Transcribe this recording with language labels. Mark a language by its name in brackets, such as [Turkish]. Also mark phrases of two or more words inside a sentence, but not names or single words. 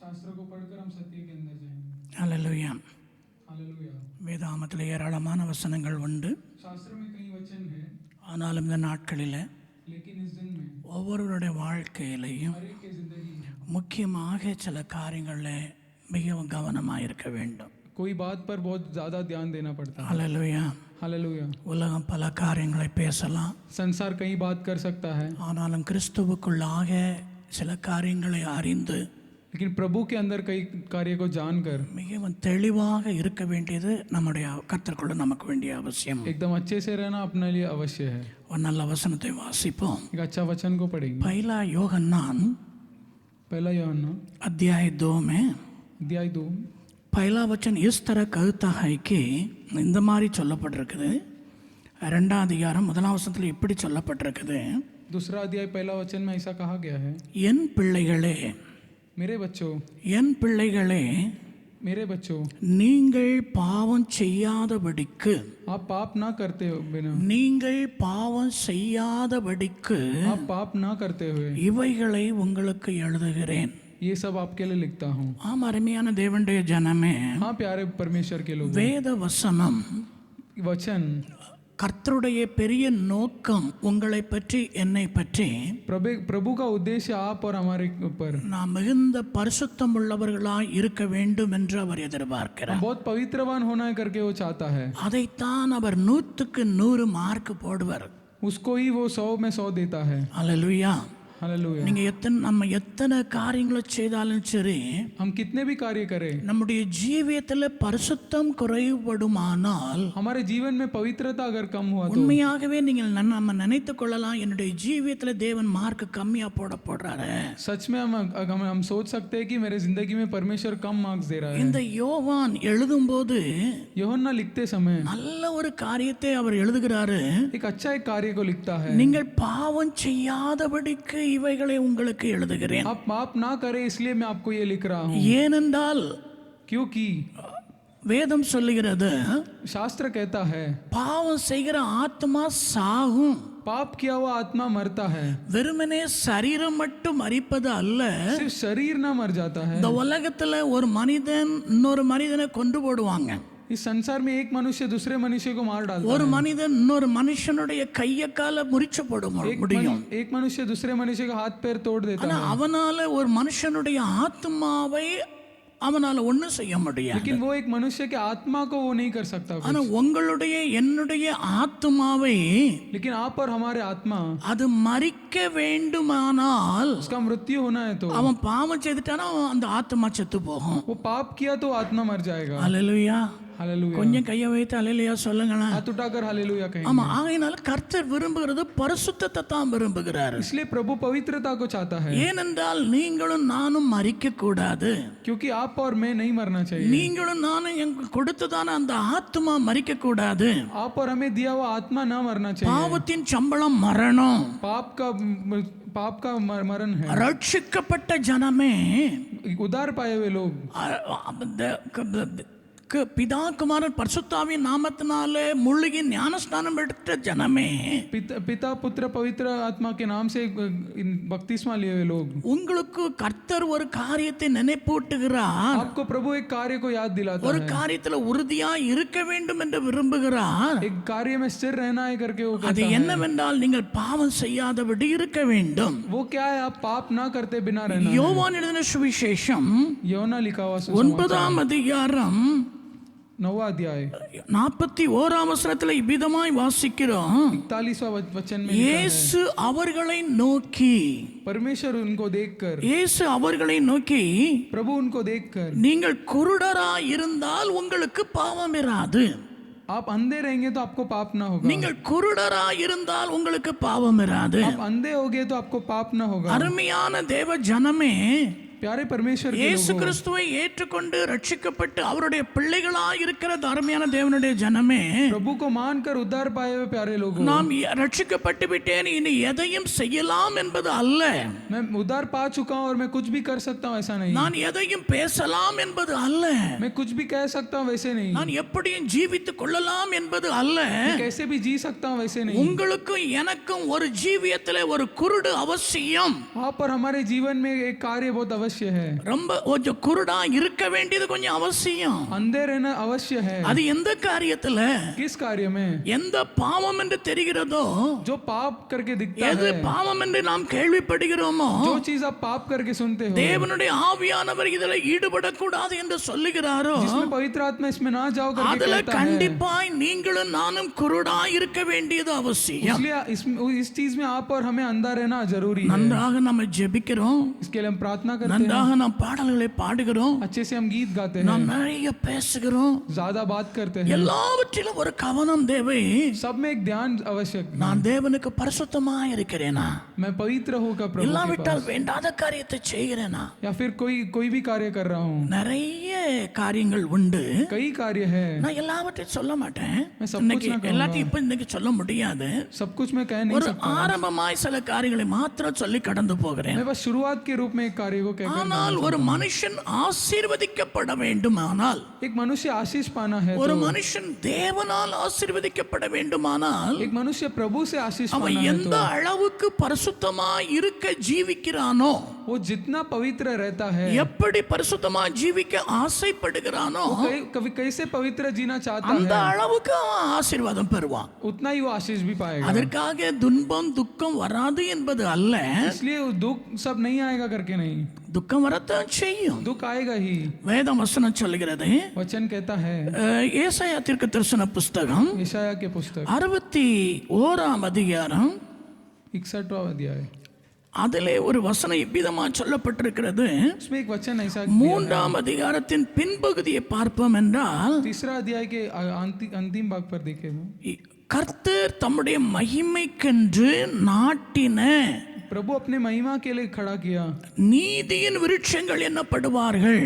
[Tamil] அல்லேலூயா. வேதாமத்தில் ஏராளமான வசனங்கள் உண்டு. ஆனாலும் இந்த நாட்களில் ஒவ்வொருவருடைய வாழ்க்கையிலையும் முக்கியமாக சில காரியங்களில் மிகவும் கவனமாக இருக்க வேண்டும். [Hindi] कोई बात पर बहुत ज़्यादा ध्यान देना पड़ता है। [Tamil] அல்லேலூயா. [Hindi] हालेलुया। [Tamil] உலகம் பல காரியங்களை பேசலாம், [Hindi] संसार कई बात कर सकता है, [Tamil] ஆனாலும் கிறிஸ்துவுக்குள்ளாக சில காரியங்களை அறிந்து [Hindi] लेकिन प्रभु के अंदर कई कार्य को जानकर [Tamil] மிகவும் தெளிவாக இருக்க வேண்டியது நம்முடைய கர்த்தருக்குள்ள நமக்கு வேண்டிய அவசியம். [Hindi] एकदम अच्छे से रहना अपने लिए अवश्य है। [Tamil] ஒரு நல்ல வசனத்தை வாசிப்போம். [Hindi] एक अच्छा वचन को पढ़ेंगे। पहला யோहन्नान पहला यूहन्ना अध्याय 2 में अध्याय 2 पहला वचन इस तरह कहता है कि [Tamil] இந்த மாதிரி சொல்லப்பட்டிருக்குது. இரண்டாம் அதிகாரம் முதலாம் வசனத்தில் இப்படி சொல்லப்பட்டிருக்குது. [Hindi] दूसरा अध्याय पहला वचन में ऐसा कहा गया है, [Tamil] என் பிள்ளைகளே, [Hindi] मेरे बच्चों, [Tamil] என் பிள்ளைகளே, [Hindi] मेरे बच्चों, [Tamil] நீங்கள் பாவம் செய்யாதபடிக்கு, [Hindi] आप पाप ना करते हो बिना, [Tamil] நீங்கள் பாவம் செய்யாதபடிக்கு [Hindi] आप पाप ना करते हुए [Tamil] இவைகளை உங்களுக்கு எழுதுகிறேன். [Hindi] ये सब आपके लिए लिखता हूँ। [Tamil] ஆம், அருமையான தேவனுடைய ஜனமே, [Hindi] हाँ प्यारे परमेश्वर के लोग, [Tamil] வேத வசனம் [Hindi] वचन [Tamil] கர்த்தருடைய பெரிய நோக்கம் உங்களை பற்றி என்னை பற்றி [Hindi] प्रभु का उद्देश्य आप और हमारे ऊपर [Tamil] நாம் மிகுந்த பரிசுத்தம் உள்ளவர்களாய் இருக்க வேண்டும் என்று அவர் எதிர்பார்க்கிறார். [Hindi] बहुत पवित्रवान होना है करके वो चाहता है। [Tamil] அதைத்தான் அவர் 100க்கு 100 மார்க் போடுவார். [Hindi] उसको ही वो 100 में 100 देता है। [Tamil] அல்லேலூயா. [Hindi] हालेलुया। [Tamil] நீங்க நம்ம எத்தனை காரியங்களை செய்தாலும் சரி, [Hindi] हम कितने भी कार्य करें, [Tamil] நம்முடைய ஜீவியத்தில் பரிசுத்தம் குறைபடுமானால் [Hindi] हमारे जीवन में पवित्रता अगर कम हुआ तो [Tamil] உண்மையாகவே நீங்கள் நம்ம நினைத்து கொள்ளலாம், என்னுடைய ஜீவியத்தில் தேவன் மார்க் கம்மியா போடுறாரு. [Hindi] सच में हम सोच सकते हैं कि मेरे जिंदगी में परमेश्वर कम मार्क्स दे रहा है। [Tamil] இந்த யோவான் எழுதும்போது [Hindi] यूहन्ना लिखते समय [Tamil] நல்ல ஒரு காரியத்தை அவர் எழுதுகிறாரு. [Hindi] एक अच्छा एक कार्य को लिखता है, [Tamil] நீங்கள் பாவம் செய்யாதபடிக்கு இவைகளை உங்களுக்கு எழுதுகிறேன். [Hindi] आप पाप ना करें इसलिए मैं आपको ये लिख रहा हूँ। [Tamil] ஏனென்றால் [Hindi] क्योंकि [Tamil] வேதம் சொல்லுகிறது, [Hindi] शास्त्र कहता है [Tamil] பாவம் செய்கிற ஆத்மா சாகும். [Hindi] पाप किया हुआ आत्मा मरता है, [Tamil] வெறுமனே சரீரம் மட்டும் மரிப்பது அல்ல. [Hindi] सिर्फ शरीर ना मर जाता है। [Tamil] இந்த உலகத்துல ஒரு மனிதன் இன்னொரு மனிதனை கொண்டு போடுவாங்க. [Hindi] इस संसार में एक मनुष्य दूसरे मनुष्य को मार डालता [Tamil] ஒரு [Hindi] है। [Tamil] மனிதன் இன்னொரு மனுஷனுடைய கைய கால முறிச்சு போட முடியும். [Hindi] एक मनुष्य दूसरे मनुष्य का हाथ पैर तोड़ देता [Tamil] ஆனா [Hindi] है, [Tamil] அவனால ஒரு மனுஷனுடைய ஆத்மாவை அவனால ஒன்றும் செய்ய முடியாது. [Hindi] लेकिन वो एक मनुष्य के आत्मा को वो नहीं कर सकता कुछ। [Tamil] ஆனா உங்களுடைய என்னுடைய ஆத்துமாவை [Hindi] लेकिन आप और हमारे आत्मा, [Tamil] அது மரிக்க வேண்டுமானால் [Hindi] उसका मृत्यु होना है तो [Tamil] அவன் பாவம் செய்துட்டானா அந்த ஆத்மா செத்து போகும். [Hindi] वो पाप किया तो आत्मा मर जाएगा। [Tamil] அல்லேலூயா. [Hindi] हालेलुया। [Tamil] கொஞ்சம் கையை வைத்து அல்லேலூயா சொல்லுங்களேன். [Hindi] हाथ उठाकर हालेलुया कहेंगे। [Tamil] ஆமா, ஆகையினால கர்த்தர் விரும்புகிறது பரிசுத்தத்தை தான் விரும்புகிறார். [Hindi] इसलिए प्रभु पवित्रता को चाहता है, [Tamil] ஏனென்றால் நீங்களும் நானும் மரிக்க கூடாது. [Hindi] क्योंकि आप और मैं नहीं मरना चाहिए। [Tamil] நீங்களும் நானும் எங்க கொடுத்ததான அந்த ஆத்மா மரிக்க கூடாது. [Hindi] आप और हमें दिया हुआ आत्मा ना मरना चाहिए। [Tamil] பாவத்தின் சம்பளம் மரணம். [Hindi] पाप का मरण है। [Tamil] ரட்சிக்கப்பட்ட ஜனமே, [Hindi] उद्धार पाए हुए लोग, [Tamil] பிதா குமாரன் பரிசுத்தாவின் நாமத்தினாலே முழுகி ஞானஸ்நானம் எடுத்த ஜனமே, [Hindi] पिता पुत्र पवित्र आत्मा के नाम से बपतिस्मा लिए हुए लोग, [Tamil] உங்களுக்கு கர்த்தர் ஒரு காரியத்தை நினைப்பூட்டுகிறார். [Hindi] आपको प्रभु एक कार्य को याद दिलाता [Tamil] ஒரு [Hindi] है, [Tamil] காரியத்துல உறுதியா இருக்க வேண்டும் என்று விரும்புகிறார். [Hindi] एक कार्य में स्थिर रहना है करके वो [Tamil] அது [Hindi] कहता है। [Tamil] என்னவென்றால் நீங்கள் பாவம் செய்யாதபடி இருக்க வேண்டும். [Hindi] वो क्या है? आप पाप ना करते बिना रहना है। [Tamil] யோவான் எழுதின சுவிசேஷம் [Hindi] யோனா लिखा हुआ सुसमाचार [Tamil] 9ஆம் அதிகாரம் [Hindi] 9वां अध्याय [Tamil] 41ஆம் வசனத்தில் இவ்விதமாய் வாசிக்கிறோம். [Hindi] 41वां वचन में लिखा है, [Tamil] இயேசு அவர்களை நோக்கி, [Hindi] परमेश्वर उनको देखकर, [Tamil] இயேசு அவர்களை நோக்கி, [Hindi] प्रभु उनको देखकर, [Tamil] நீங்கள் குருடராய் இருந்தால் உங்களுக்கு பாவம் இராது. [Hindi] आप अंधे रहेंगे तो आपको पाप ना होगा। [Tamil] நீங்கள் குருடராய் இருந்தால் உங்களுக்கு பாவம் இராது. [Hindi] आप अंधे होगे तो आपको पाप ना होगा। [Tamil] அருமையான தேவ ஜனமே, [Hindi] प्यारे परमेश्वर के [Tamil] இயேசு [Hindi] लोगों, [Tamil] கிறிஸ்துவை ஏற்றுக்கொண்டு ரட்சிக்கப்பட்டு அவருடைய பிள்ளைகளாய் இருக்கிற அருமையான தேவனுடைய ஜனமே, [Hindi] प्रभु को मानकर उद्धार पाए हुए प्यारे लोगों, [Tamil] நாம் ரட்சிக்கப்பட்டு விட்டேன் இனி எதையும் செய்யலாம் என்பது அல்ல. [Hindi] मैं उद्धार पा चुका हूं और मैं कुछ भी कर सकता हूं ऐसा नहीं। [Tamil] நான் எதையும் பேசலாம் என்பது அல்ல. [Hindi] मैं कुछ भी कह सकता हूं वैसे नहीं। [Tamil] நான் எப்படியும் ஜீவித்துக் கொள்ளலாம் என்பது அல்ல. [Hindi] मैं कैसे भी जी सकता हूं वैसे नहीं। [Tamil] உங்களுக்கும் எனக்கும் ஒரு ஜீவியத்திலே ஒரு குருடு அவசியம். [Hindi] आप और हमारे जीवन में एक कार्य बहुत अवश्य है। [Tamil] ரொம்ப கொஞ்சம் குருடா இருக்க வேண்டியது கொஞ்சம் அவசியம். [Hindi] अंधे रहना अवश्य है। [Tamil] அது எந்த காரியத்துல, [Hindi] किस कार्य में? [Tamil] எந்த பாவம் என்று தெரிகிறதோ, [Hindi] जो पाप करके दिखता [Tamil] எது [Hindi] है, [Tamil] பாவம் என்று நாம் கேள்விப்படுகிறோமோ, [Hindi] जो चीज आप पाप करके सुनते हो, [Tamil] தேவனுடைய ஆவியானவர் இதில் ஈடுபடக்கூடாது என்று சொல்லுகிறாரோ, [Hindi] जिसमें पवित्र आत्मा इसमें ना जाओ करके [Tamil] அதுல [Hindi] कहता है, [Tamil] கண்டிப்பாய் நீங்களும் நானும் குருடா இருக்க வேண்டியது அவசியம். [Hindi] इसलिए इस चीज में आप और हमें अंधा रहना जरूरी है। [Tamil] நன்றாக நம்ம ஜெபிக்கிறோம், [Hindi] इसके लिए हम प्रार्थना करते हैं, [Tamil] நன்றாக நாம் பாடல்களை பாடுகிறோம், [Hindi] अच्छे से हम गीत गाते हैं, [Tamil] நாம் நிறைய பேசுகிறோம், [Hindi] ज्यादा बात करते हैं, [Tamil] எல்லாவற்றிலும் ஒரு கவனம் தேவை. [Hindi] सब में एक ध्यान आवश्यक है। [Tamil] நான் தேவனுக்கு பரிசுத்தமா இருக்கிறேனா, [Hindi] मैं पवित्र होकर प्रभु के [Tamil] இல்லாவிட்டால் வேண்டாத காரியத்தை செய்கிறேனா? [Hindi] पास, या फिर कोई भी कार्य कर रहा हूँ। [Tamil] நிறைய காரியங்கள் உண்டு. [Hindi] कई कार्य है, [Tamil] நான் எல்லாவற்றையும் சொல்ல மாட்டேன். [Hindi] मैं सब कुछ [Tamil] இன்னைக்கு [Hindi] ना कहूंगा। [Tamil] எல்லாத்தையும் இப்ப இன்னைக்கு சொல்ல முடியாது. [Hindi] सब कुछ मैं कह नहीं [Tamil] ஒரு [Hindi] सकता। [Tamil] ஆரம்பமாய் சில காரியங்களை மாத்திரம் சொல்லி கடந்து போகிறேன். [Hindi] मैं बस शुरुआत के रूप में एक कार्य को कहकर, [Tamil] ஆனால் ஒரு மனுஷன் ஆசீர்வதிக்கப்பட வேண்டுமானால், [Hindi] एक मनुष्य आशीष पाना है [Tamil] ஒரு [Hindi] तो, [Tamil] மனுஷன் தேவனால் ஆசீர்வதிக்கப்பட வேண்டுமானால், [Hindi] एक मनुष्य प्रभु से आशीष [Tamil] அவன் [Hindi] पाना है [Tamil] எந்த [Hindi] तो, [Tamil] அளவுக்கு பரிசுத்தமாய் இருக்க ஜீவிக்கிறானோ, [Hindi] वो जितना पवित्र रहता है, [Tamil] எப்படி பரிசுத்தமாய் ஜீவிக்க ஆசைப்படுகிறானோ, [Hindi] कभी कैसे पवित्र जीना चाहता [Tamil] அந்த [Hindi] है, [Tamil] அளவுக்கு அவன் ஆசீர்வாதம் பெறுவான். [Hindi] उतना ही वो आशीष भी पाएगा। [Tamil] அதற்காக துன்பம் துக்கம் வராது என்பது அல்ல. [Hindi] इसलिए वो दुख सब नहीं आएगा करके नहीं, [Tamil] துக்கம் வரத்தான் செய்யும். [Hindi] दुख आएगा ही। [Tamil] வேதம் வசனம் சொல்லுகிறது, [Hindi] वचन कहता है, [Tamil] ஏசாயா தீர்க்கதரிசன புஸ்தகம் [Hindi] यशायाह के पुस्तक [Tamil] 61ஆம் அதிகாரம் [Hindi] 61वां अध्याय, [Tamil] அதிலே ஒரு வசனம் இவ்விதமா சொல்லப்பட்டிருக்கிறது. [Hindi] उसमें एक वचन ऐसा [Tamil] 3ஆம் அதிகாரத்தின் பின்பகுதியை பார்ப்போம் என்றால், [Hindi] तीसरा अध्याय के अंतिम भाग पर देखे तो, [Tamil] கர்த்தர் தம்முடைய மகிமைக்கென்று நாட்டின [Hindi] प्रभु अपने महिमा के लिए खड़ा किया [Tamil] நீதியின் விருட்சங்கள் என்னப்படுவார்கள்.